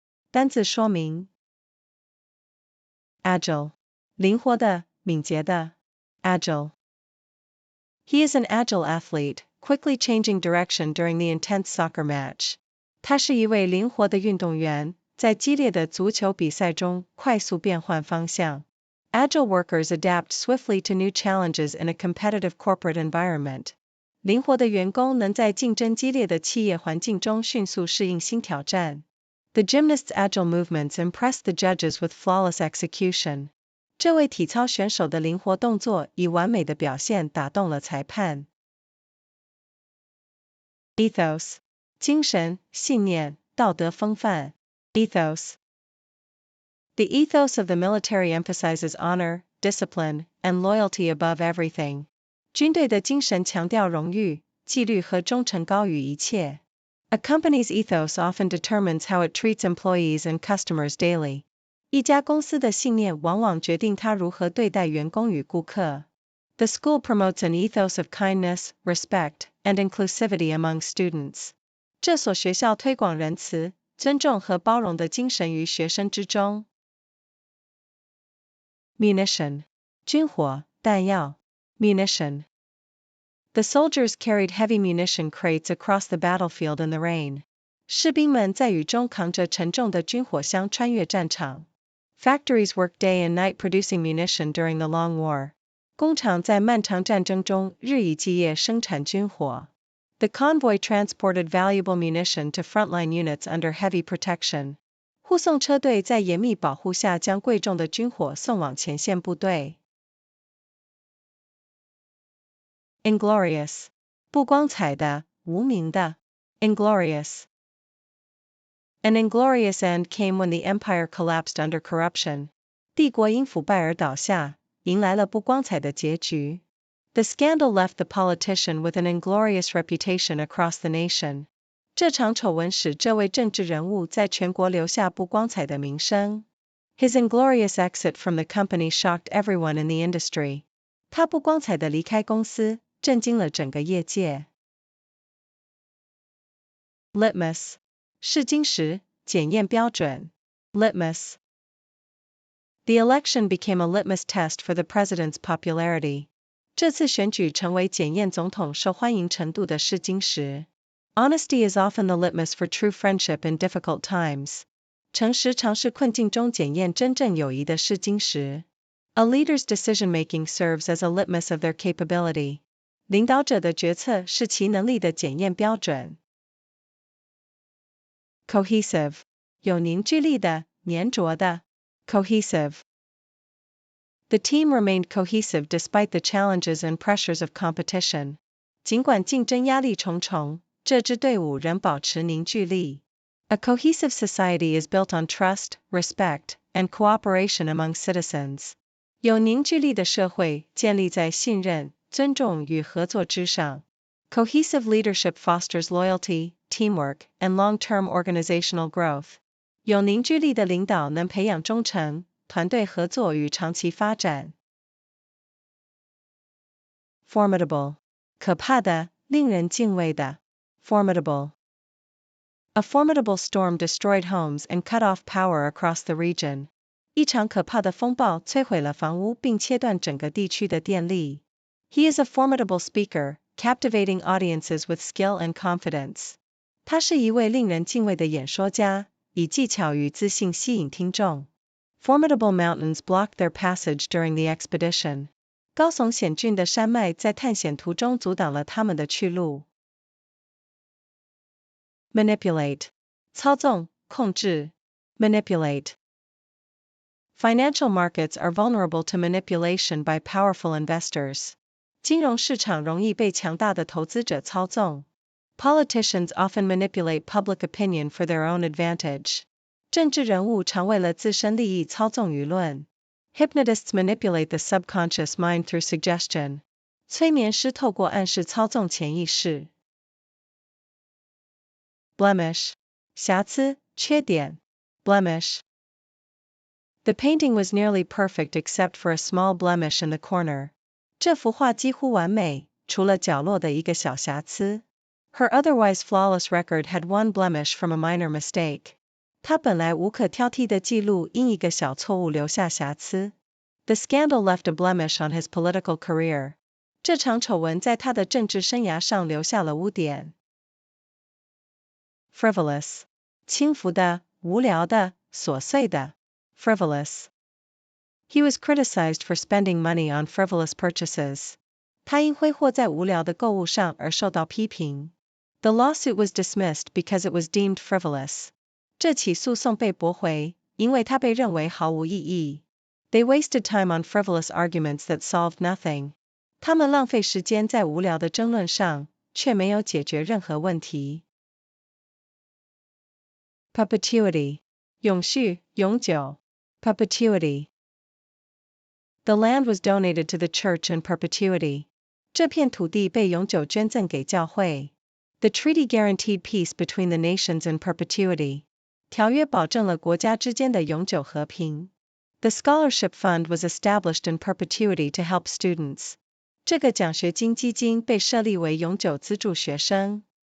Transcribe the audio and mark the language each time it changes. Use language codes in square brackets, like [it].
[zh] 单字说明 Agile 灵活的、敏捷的 Agile. [en] He is an agile athlete, quickly changing direction during the intense soccer match. [zh] 他是一位灵活的运动员，在激烈的足球比赛中快速变换方向。 [en] Agile workers adapt swiftly to new challenges in a competitive corporate environment. [zh] 灵活的员工能在竞争激烈的企业环境中迅速适应新挑战。 [en] The gymnast's agile movements impressed the judges with flawless execution. [zh] 这位体操选手的灵活动作以完美的表现打动了裁判。 Ethos 精神、信念、道德风范。 [en] Ethos. The ethos of the military emphasizes honor, discipline, and loyalty above everything. [zh] 军队的精神强调荣誉、纪律和忠诚高于一切。 [en] A company's ethos often determines how it treats employees and customers daily. [zh] 一家公司的信念往往决定它如何对待员工与顾客。 [en] The school promotes an ethos of kindness, respect, and inclusivity among students. [zh] 这所学校推广仁慈、尊重和包容的精神于学生之中。 Munition 军火、弹药。 [en] Munition. The soldiers carried heavy munition crates across the battlefield in the rain. [zh] 士兵们在雨中扛着沉重的军火箱穿越战场。 [en] Factories work day and night producing munition during the long war. [zh] 工厂在漫长战争中日以继夜生产军火。 [en] The convoy transported valuable munition to frontline units under heavy protection. [zh] 护送车队在严密保护下将贵重的军火送往前线部队。Inglorious. 不光彩的，无名的 inglorious. [en] An inglorious end came when the empire collapsed under corruption. [zh] 帝国因腐败而倒下，迎来了不光彩的结局。 [en] The scandal left the politician with an inglorious reputation across the nation. [zh] 这场丑闻使这位政治人物在全国留下不光彩的名声。 [en] His inglorious exit from the company shocked everyone in the industry. [zh] 他不光彩的离开公司，震惊了整个业界。 Litmus. 试金石，检验标准。Litmus. [en] The election became a litmus test for the president's popularity. [zh] 这次选举成为检验总统受欢迎程度的试金石。 [en] Honesty is often the litmus for true friendship in difficult times. [zh] 诚实常是困境中检验真正友谊的试金石。 [en] A leader's decision-making serves as a litmus of their capability. [zh] 领导者的决策是其能力的检验标准。 Cohesive. 有凝聚力的，粘着的。Cohesive. [en] The team remained cohesive despite the challenges and pressures of competition. [zh] 尽管竞争压力重重，这支队伍仍保持凝聚力。 [en] A cohesive society is built on trust, respect, and cooperation among citizens. [zh] 有凝聚力的社会建立在信任、尊重与合作之上。 [en] Cohesive leadership fosters loyalty, teamwork, and long-term organizational growth. [zh] 有凝聚力的领导能培养忠诚、团队合作与长期发展。 Formidable. 可怕的，令人敬畏的。Formidable. [en] A formidable storm destroyed homes and cut off power across the region. [zh] 一场可怕的风暴摧毁了房屋并切断整个地区的电力。 [en] He is a formidable speaker, captivating audiences with skill and confidence. [zh] 他是一位令人敬畏的演说家，以技巧与自信吸引听众。 [en] Formidable mountains blocked their passage during the expedition. [zh] 高耸险峻的山脉在探险途中阻挡了他们的去路。 Manipulate. 操纵、控制。Manipulate. [en] Financial markets are vulnerable to manipulation by powerful investors. [zh] 金融市场容易被强大的投资者操纵。 [en] Politicians often manipulate public opinion for their own advantage. [zh] 政治人物常为了自身利益操纵舆论。 [en] Hypnotists manipulate the subconscious mind through suggestion. [zh] 催眠师透过暗示操纵潜意识。 Blemish. 瑕疵、缺点。Blemish. [en] The painting was nearly perfect except for a small blemish in the corner. [zh] 这幅画几乎完美，除了角落的一个小瑕疵。 [en] Her otherwise flawless record had one blemish from a minor mistake. [zh] 她本来无可挑剔的记录因一个小错误留下瑕疵。 [en] The scandal left a blemish on his political career. [zh] 这场丑闻在他的政治生涯上留下了污点。 Frivolous. 轻浮的、无聊的、琐碎的。Frivolous. [en] He was criticized for spending money on frivolous purchases. [zh] 他因挥霍在无聊的购物上而受到批评。 [en] The lawsuit was dismissed because it was deemed frivolous. [zh] 这起诉讼被驳回，因为它被认为毫无意义。 [en] They wasted time on frivolous arguments that solved nothing. [zh] 他们浪费时间在无聊的争论上，却没有解决任何问题。 Perpetuity. 永续、永久。Perpetuity. [en] The land was donated to the church in perpetuity. [zh] 这片土地被永久捐赠给教会。 [en] The treaty guaranteed peace between the nations in perpetuity. [zh] 条约保证了国家之间的永久和平。 [en] The scholarship fund was established in perpetuity to help students. [zh] 这个奖学金基金被设立为永久资助学生。